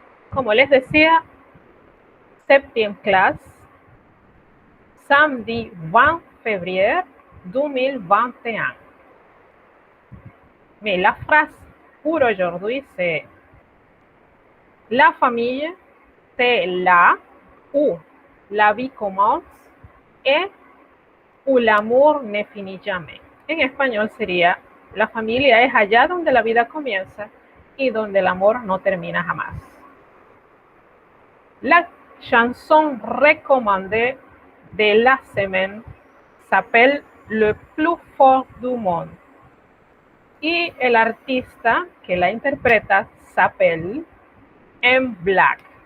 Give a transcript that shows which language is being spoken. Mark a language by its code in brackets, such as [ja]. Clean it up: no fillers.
[es] Como les decía, [fr] 7e classe, samedi 20 février 2021. Mais la phrase pour aujourd'hui, c'est la famille, c'est là où la vie commence et où l'amour ne finit jamais. [es] En español sería, la familia es allá donde la vida comienza y donde el amor no termina jamás. [fr] La chanson recommandée de la semaine s'appelle Le plus fort du monde. [es] Y el artista que la interpreta [fr] s'appelle [es] M. Black.